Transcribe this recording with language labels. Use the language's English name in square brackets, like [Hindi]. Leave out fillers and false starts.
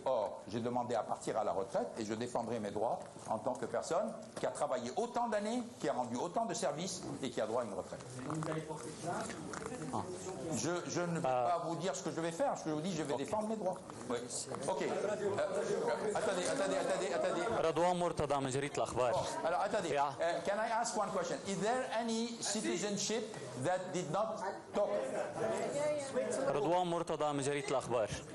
[French] Or, j'ai demandé à partir à la retraite et je défendrai mes droits en tant que personne qui a travaillé autant d'années, qui a rendu autant de services et qui a droit à une retraite. Je ne peux pas vous dire ce que je vais faire. Ce que je vous dis, je vais défendre mes droits. Oui. OK. Attendez. [Arabic] رضوان مرتضى من جريدة الأخبار. [French] Alors, attendez. [English] Can I ask one question? Is there any citizenship that did not talk? [Arabic] رضوان مرتضى من جريدة الأخبار.